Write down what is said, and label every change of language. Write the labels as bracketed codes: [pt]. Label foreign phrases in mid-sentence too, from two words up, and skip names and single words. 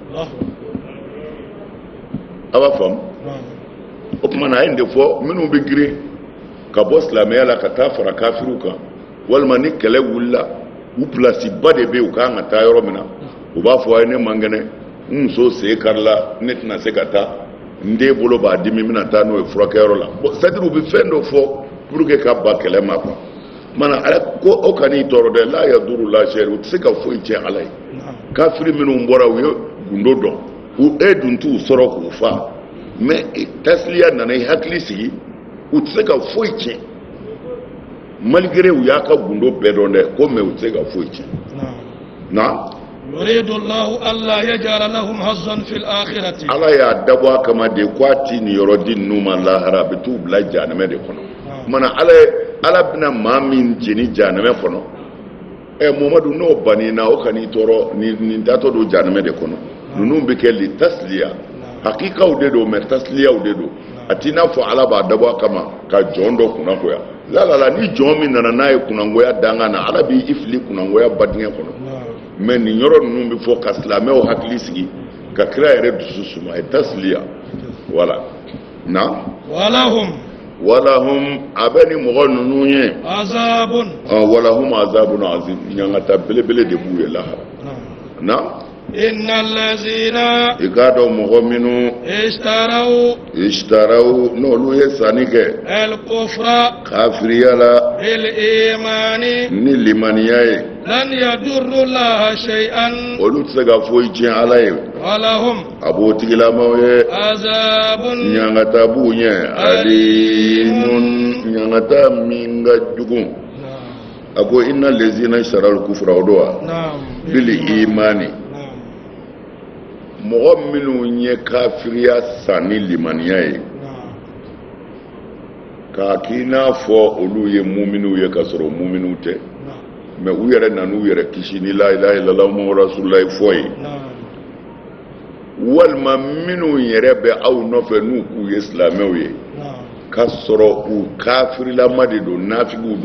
[bm] a b'a faamu o tuma na a ye nin de fɔ minnu bɛ girin ka bɔ silamɛya la ka taa fara kafiriw kan walima ni kɛlɛ wulila u pilasi ba de bɛ yen u kan ka taa yɔrɔ min na u b'a fɔ a ye ne man kɛnɛ n muso sen karila ne tɛna se ka taa n den bolo b'a dimi n bɛna taa n'o ye furakɛyɔrɔ la bon [fr] c'est à dire [bm] u bɛ fɛn dɔ fɔ [fr] pour que [bm] ka ba kɛlɛ ma quoi mana ala ko o kan'i tɔɔrɔ dɛ la yaduru la sɛri u tɛ se ka foyi tiɲɛ ala ye kafiri minnu bɔra u ye gundo dɔn e dun t'u sɔrɔ k'u fa mais tasiliya nana i hakili sigi u tɛ se ka foyi tiɲɛ malgré u y'a ka gundo bɛɛ dɔn dɛ ko mais u tɛ se ka foyi tiɲɛ na [ar] يريد الله ألا يجعل لهم حظا في الآخرة [bm] ala y'a dabɔ a kama de ko a ti nin yɔrɔ di ninnu ma lahara a bɛ t'u bila jahanɛmɛ de kɔnɔ mana ala bɛna maa min jeni jahanɛmɛ kɔnɔ Muhamadu n'o banina o kan'i tɔɔrɔ nin datɔ don jahanɛmɛ de kɔnɔ ninnu bɛ kɛ li tasliya hakikaw de don mais tasliyaw de don a t'i n'a fɔ ala b'a dabɔ a kama ka jɔn dɔ kunnangoya la ni jɔn min nana n'a ye kunnangoya dangan na ala b'i fili kunnangoya badingɛ kɔnɔ mais nin yɔrɔ ninnu bɛ fɔ ka silamɛw hakili sigi ka kira yɛrɛ dusu suma ye tasliya voilà na walahum a bɛ ni mɔgɔ ninnu ye azabun [ar] ولهم عذاب عظيم [bm] ɲangata belebele de b'u ye lahara na [ar] إن الذين [bm] i k'a dɔn mɔgɔ minnu ishtaraw n'olu ye sanni kɛ [ar] الكفر [bm] kafiriya la [ar] بالإيمان [bm] ni limaniya ye [ar] لن يضروا الله شيئا [bm] olu tɛ se ka foyi tiɲɛ ala ye walahum a b'o tigilamaw ye azabun ɲangata b'u ɲɛ alimun ɲangata min ka jugu a ko [ar] إن الذين اشتروا الكفر [bm] o do [ar] وبالإيمان [bm] mɔgɔ minnu ye kafiriya san ni limaniya ye k'a k'i n'a fɔ olu ye muminiw ye k'a sɔrɔ muminiw tɛ mais u yɛrɛ nan'u yɛrɛ kisi ni [ar] لا إله إلا الله محمد رسول الله [bm] fɔ ye walima minnu yɛrɛ bɛ aw nɔfɛ n'u k'u ye silamɛw ye k'a sɔrɔ u kafirilama de don nafigiw don